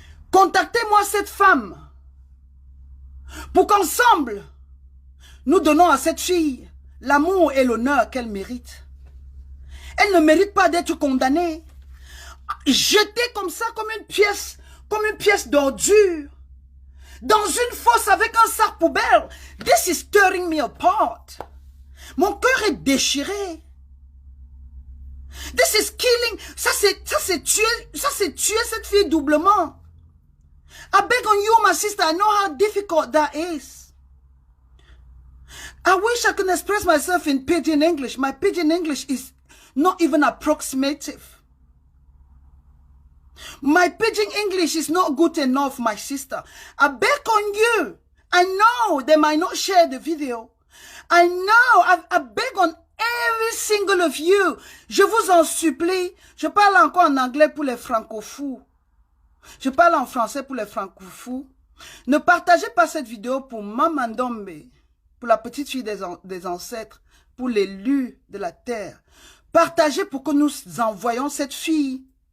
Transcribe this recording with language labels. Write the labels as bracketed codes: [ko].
[fr] Contactez-moi cette femme pour qu'ensemble, nous donnons à cette fille l'amour et l'honneur qu'elle mérite. Elle ne mérite pas d'être condamnée, jetée comme ça, comme une pièce d'ordure, dans une fosse avec un sac poubelle. [en] This is tearing me apart. [fr] Mon cœur est déchiré. [en] This is killing. [fr] Ça c'est tuer cette fille doublement. [en] I beg on you, my sister. I know how difficult that is. I wish I could express myself in pidgin English. My pidgin English is not even approximative. My pidgin English is not good enough, my sister. I beg on you. I know they might not share the video. I know, I beg on every single of you. [fr] Je vous en supplie. Je parle encore en anglais pour les francophones. Je parle en français pour les francophones. Ne partagez pas cette vidéo pour Maman Ndombe, pour la petite fille des ancêtres, pour l'élu de la terre. Partagez pour que nous envoyions cette fille.